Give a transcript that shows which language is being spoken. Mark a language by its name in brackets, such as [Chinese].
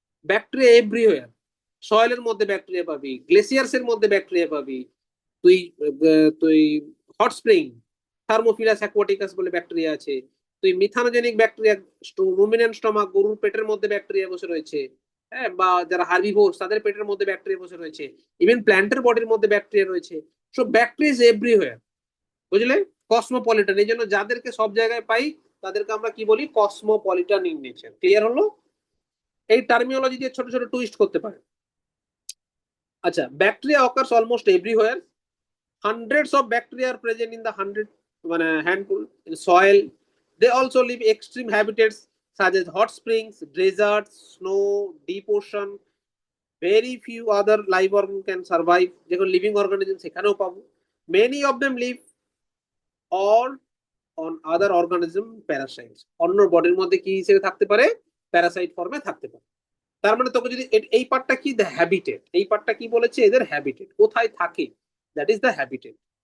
[Bangla] Bacteria everywhere, সয়েলের মধ্যে bacteria পাবি, glaciers এর মধ্যে ব্যাকটেরিয়া পাবি, তুই তুই হট স্প্রিং, থার্মোফিলাস অ্যাকোয়াটিকাস বলে ব্যাকটেরিয়া আছে, তুই মিথানোজেনিক ব্যাকটেরিয়া, রুমিনেন্ট স্টমাক, গরুর পেটের মধ্যে ব্যাকটেরিয়া বসে রয়েছে, হ্যাঁ, বা যারা হার্বিভোরস তাদের পেটের মধ্যে ব্যাকটেরিয়া বসে রয়েছে, ইভেন প্ল্যান্টের বডির মধ্যে ব্যাকটেরিয়া রয়েছে। [English] so bacteria is everywhere, [Bangla] বুঝলে? কসমোপলিটন, এই জন্য যাদেরকে সব জায়গায় পাই তাদেরকে আমরা কি বলি, কসমোপলিটন ইন নেচার। ক্লিয়ার হলো? এই টার্মিনোলজি দিয়ে ছোট ছোট টুইস্ট করতে পারে। [English] আচ্ছা, bacteria occurs almost everywhere, hundreds of bacteria are present in the handful in soil. They also live extreme habitats such as hot springs, deserts, snow, deep ocean. Very few other live organisms can survive, [Bangla] যেগুলো living organism সেখানেও পাবো। [English] Many of them live or on other organism parasites, [Bangla] অন্য বডির মধ্যে কি হিসেবে থাকতে পারে, প্যারাসাইট ফর্মে থাকতে পারে। তার মানে তোকে যদি এই পার্টটা কি, দ্য হ্যাবিটেট, এই পার্টটা কি বলেছে, এদের হ্যাবিটেট কোথায় থাকে, দ্যাট ইজ দ্য হ্যাবিটেট।